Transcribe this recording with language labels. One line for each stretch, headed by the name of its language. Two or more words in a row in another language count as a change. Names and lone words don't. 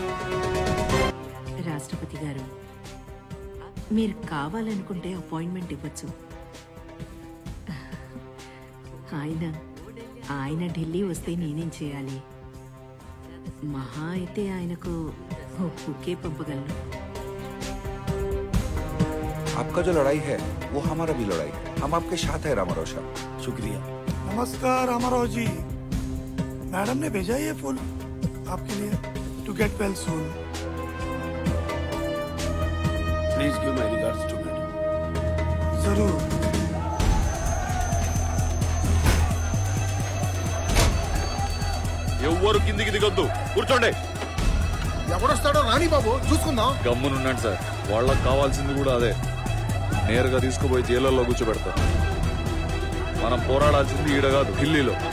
Telugu: రాష్ట్రపతి గారు, మీరు కావాలనుకుంటే అపాయింట్మెంట్ ఇవ్వచ్చు. ఆయన ఢిల్లీ వస్తే నేనేం చేయాలి? మహా అయితే ఆయనకు బుకే పంపగలను.
Hindi: आपका जो लड़ाई है वो हमारा भी लड़ाई है. हम आपके साथ है रामाराव साहब. शुक्रिया. नमस्कार रामाराव जी. मैडम ने भेजा ये फूल आपके लिए.
English: To get well soon. Please give my regards to madam.
Hindi: जरूर.
Telugu: ఎవ్వరు కిందికి దిగొద్దు, కూర్చోండి. ఎవడొస్తాడో రాని బాబు, చూసుకుందాం. గమ్మునున్నాడు సార్, వాళ్ళకి కావాల్సింది కూడా అదే. నేరుగా తీసుకుపోయి జైల్లో కూర్చోబెడతారు. మనం పోరాడాల్సింది ఈడ కాదు, ఢిల్లీలో.